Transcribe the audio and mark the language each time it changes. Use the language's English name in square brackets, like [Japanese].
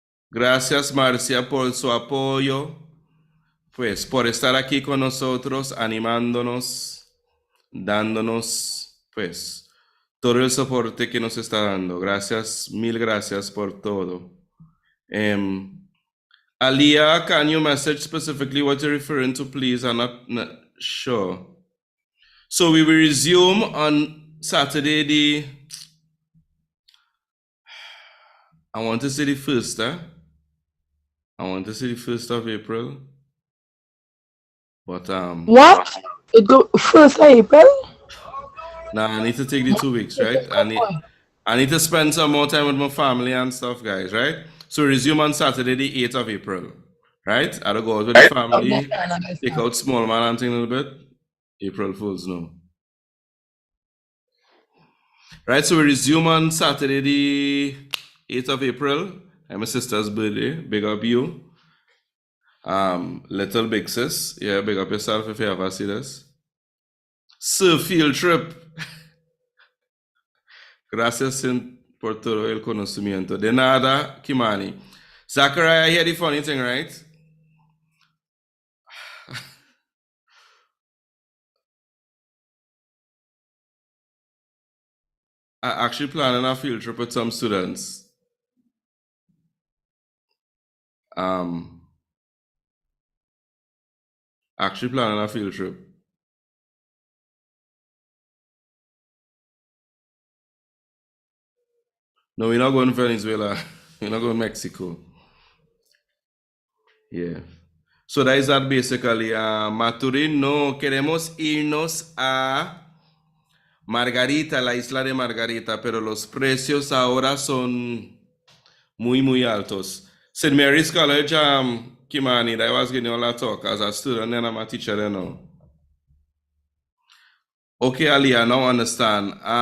[Spanish] Gracias, Marcia, por su apoyo. Pues por estar aquí con nosotros, animándonos, dándonos, pues, todo el soporte que nos está dando. Gracias, mil gracias por todo. [English] Aliyah, can you message specifically what you're referring to, please? I'm not sure. So we will resume on Saturday I want to say the 1st, I want to say the 1st of April. But What? It go 1st of April? Nah, I need to take the 2 weeks, right? I need to spend some more time with my family and stuff, guys, right? So resume on Saturday, the 8th of April, right? I'll go out with the family, take out small man and thing a little bit. April Fools, no. Right, so we resume on Saturday, the 8th of April. And my sister's birthday. Big up you. Little big sis. Yeah, big up yourself if you ever see this. Surf field trip. [Spanish] Gracias por todo el conocimiento. De nada, Kimani. [English] Zachariah, hear the funny thing, right? I actually planning a field trip with some students. Actually planning a field trip. No, we're not going to Venezuela. We're not going to Mexico. Yeah. So that is that basically. [Spanish] Maturín, no, queremos irnos a Margarita, la isla de Margarita, pero los precios ahora son muy, muy altos. [English] St. Mary's College, Kimani, that I was getting all that talk as a student and I'm a teacher there now. Okay, Aliyah, now understand.